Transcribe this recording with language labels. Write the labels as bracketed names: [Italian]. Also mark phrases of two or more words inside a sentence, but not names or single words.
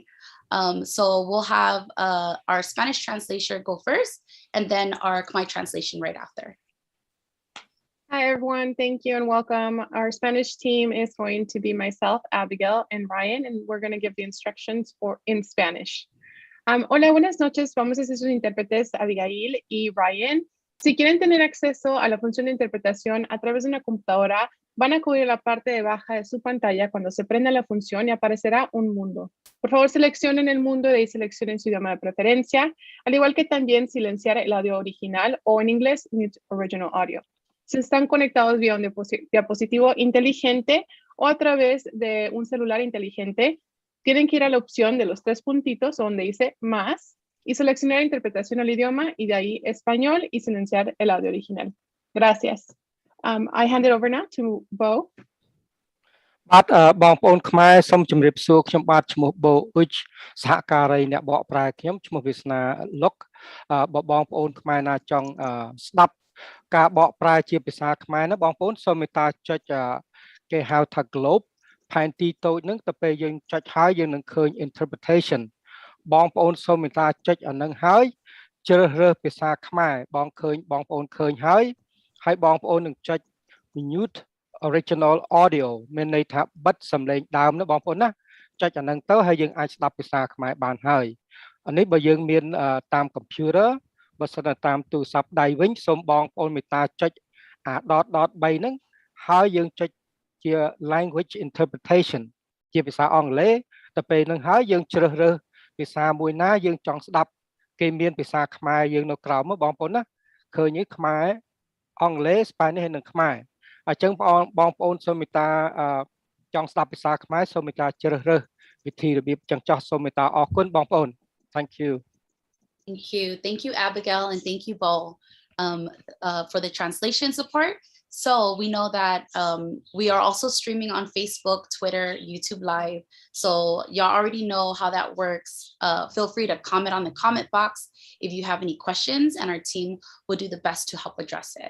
[English] So we'll have our Spanish translator go first, and then our Khmer translation right after. Hi, everyone. Thank you and welcome. Our Spanish team is going to be myself, Abigail, and Ryan, and we're going to give the instructions in Spanish. [Spanish] Hola, buenas noches. Vamos a ser sus intérpretes, Abigail y Ryan. Si quieren tener acceso a la función de interpretación a través de una computadora, van a acudir a la parte de baja de su pantalla cuando se prenda la función y aparecerá un mundo. Por favor, seleccionen el mundo y de ahí seleccionen su idioma de preferencia, al igual que también silenciar el audio original o en inglés, [English] mute original audio. [Spanish] Si están conectados vía un dispositivo inteligente o a través de un celular inteligente, tienen que ir a la opción de los 3 puntitos donde dice más y seleccionar interpretación al idioma y de ahí español y silenciar el audio original. Gracias. [English] I hand it over now to Bo. [Khmer] បាទបងប្អូនខ្មែរសូមជម្រាបសួរខ្ញុំបាទឈ្មោះបូអ៊ុចសហការីអ្នកបកប្រែខ្ញុំឈ្មោះវាសនាលុកបងប្អូនខ្មែរណាចង់ស្ដាប់ការបកប្រែជាភាសាខ្មែរណាបងប្អូនសូមមេត្តាចុចគេហៅថា globe ផែនទីតូចហ្នឹងទៅពេលយើងចុចហើយយើងនឹងឃើញ interpretation បងប្អូនសូមមេត្តាចុចអាហ្នឹងហើយជ្រើសរើសភាសាខ្មែរបងប្អូនឃើញហើយបងប្អូននឹងចុច [English] mute original audio [Khmer] មានន័យថាបិទសំឡេងដើមណាបងប្អូនណាចុចអាហ្នឹងទៅហើយយើងអាចស្ដាប់ភាសាខ្មែរបានហើយអានេះបើយើងមានតាម computer បើសិនតាមទូរស័ព្ទដៃវិញសូមបងប្អូនមេត្តាចុចអា dot 3ហ្នឹងហើយយើងចុចជា [English] language interpretation [Khmer] ជាភាសាអង់គ្លេសទៅពេលហ្នឹងហើយយើងជ្រើសរើសភាសាមួយណាយើងចង់ស្ដាប់គេមានភាសាខ្មែរយើងនៅក្រោមមកបងប្អូនណាឃើញទេខ្មែរអង់គ្លេស Spanish ហើយនិងខ្មែរអញ្ចឹងបងប្អូនសូមមេត្តាចង់ស្ដាប់ភាសាខ្មែរសូមមេត្តាជ្រើសរើសវិធីរបៀបចឹងចោះសូមមេត្តាអរគុណបងប្អូន [English] Thank you. Thank you, Abigail, and thank you, Bo, for the translation support. So we know that we are also streaming on Facebook, Twitter, YouTube Live. So y'all already know how that works. Feel free to comment on the comment box if you have any questions, and our team will do the best to help address it.